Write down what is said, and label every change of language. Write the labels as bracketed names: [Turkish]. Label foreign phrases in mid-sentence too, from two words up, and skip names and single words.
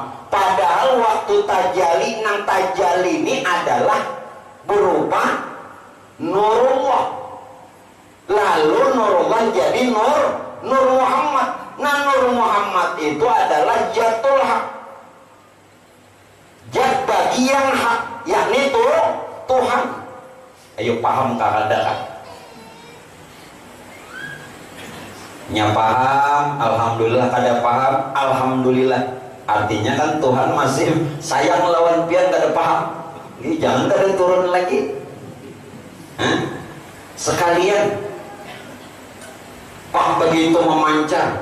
[Banjar] Padahal waktu tajalli, nang tajalli ini adalah berupa Nurullah. [Indonesian] Lalu Nurullah jadi Nur Muhammad. Nah, Nur Muhammad itu adalah Jatul Haq, jat bagi yang hak, yakni Tuhan. [Banjar] Ayo paham kada kan? Nya paham, alhamdulillah. Kada paham, alhamdulillah. Artinya kan Tuhan masih sayang lawan pian kada paham. Ini jangan kada turun lagi. Sekalian Pak begitu memancar.